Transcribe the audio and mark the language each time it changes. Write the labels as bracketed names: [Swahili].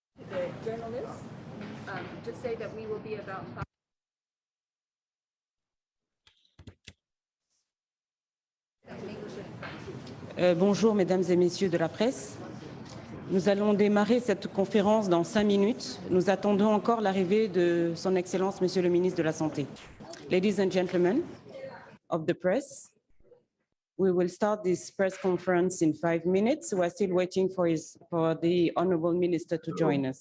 [English] The journalists, just say that we will be about 5. [French] Bonjour, mesdames et messieurs de la presse. Nous allons démarrer cette conférence dans 5 minutes. Nous attendons encore l'arrivée de Son Excellence, Monsieur le ministre de la Santé. [English] Ladies and gentlemen of the press, we will start this press conference in 5 minutes. We're still waiting for the Honorable Minister to join us.